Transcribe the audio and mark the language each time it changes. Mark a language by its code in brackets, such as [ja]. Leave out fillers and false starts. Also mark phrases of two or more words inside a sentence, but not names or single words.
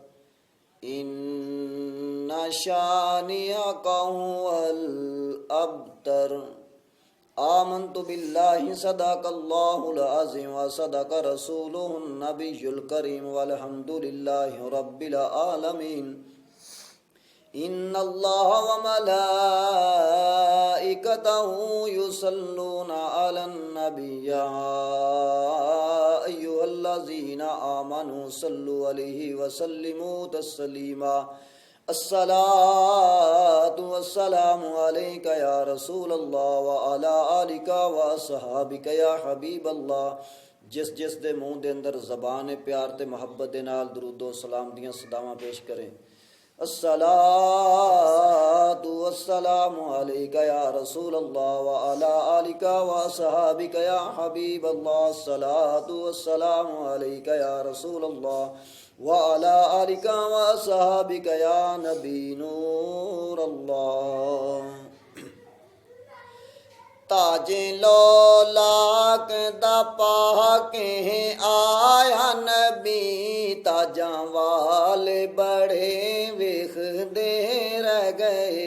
[ar] إن شانئك هو الأبتر آمنت بالله صدق الله العظيم وصدق رسوله النبي الكريم والحمد لله رب العالمين إن الله و ملائكته يصلون على النبي يا أيها الذين آمنوا صلوا عليه وسلموا تسليما الصلاة والسلام عليك يا رسول الله وعلى آلك وأصحابك يا حبيب الله. [pa] جس جس دے منہ دے اندر زبان پیار تے محبت دے نال درود و سلام دیاں صداواں پیش کریں. [ar] الصلاة والسلام عليك يا رسول الله وعلى آلك وأصحابك يا حبيب الله. الصلاة والسلام عليك يا رسول الله وعلى آلك وأصحابك يا نبي نور الله. [pa] تاجِ لولاک دا پا کے آیا نبی تاجاں والے بڑے وکھدے رہ گئے.